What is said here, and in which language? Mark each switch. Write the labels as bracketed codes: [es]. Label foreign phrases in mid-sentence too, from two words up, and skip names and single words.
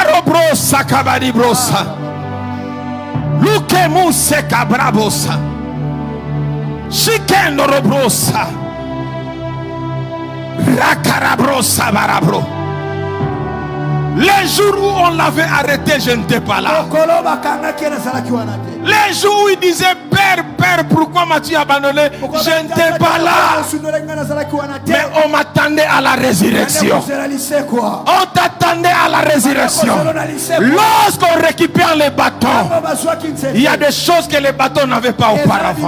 [fr] brosa kabadi brosa. Luke muse kabrabosa. Shikendo robrosa. Rakarabrosa barabro. Les jours où on l'avait arrêté, je n'étais pas là. Les jours où il disait Père, Père, pourquoi m'as-tu abandonné? Je n'étais pas là. Mais on m'attendait à la résurrection. On t'attendait à la résurrection. Lorsqu'on récupère les bâtons, il y a des choses que les bâtons n'avaient pas auparavant.